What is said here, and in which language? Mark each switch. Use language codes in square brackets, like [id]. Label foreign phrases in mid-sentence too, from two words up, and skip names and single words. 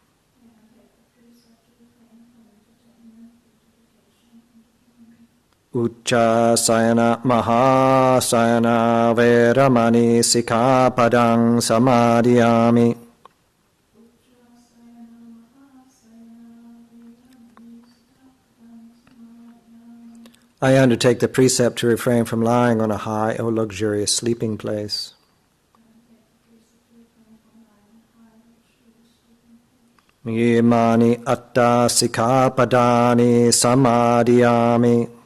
[pi] Ucca sayana mahasayana veramani sikkhapadang samadhiyami. [en] I undertake the precept to refrain from lying on a high or luxurious sleeping place. [pi] Imani atta sikkhapadani samadhiyami.